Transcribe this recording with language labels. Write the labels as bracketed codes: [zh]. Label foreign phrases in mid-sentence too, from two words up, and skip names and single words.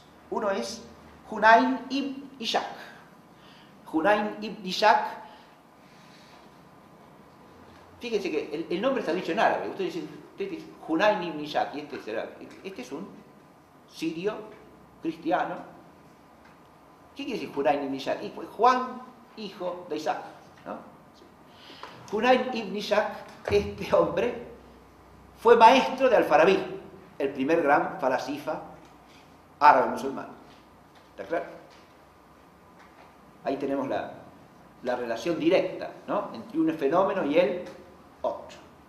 [es] Uno es Hunayn ibn Ishaq. Hunayn ibn Ishaq, fíjense que el nombre está dicho en árabe. Ustedes dicen Hunayn ibn Ishaq, y este es un sirio cristiano. ¿Qué quiere decir Hunayn ibn Ishaq? Y pues Juan, hijo de Isaac, ¿no? Hunayn ibn Ishaq, este hombre, fue maestro de Al-Farabi, el primer gran falasifa árabe musulmán. ¿Está claro? Ahí tenemos la relación directa, ¿no?, entre un fenómeno y el otro.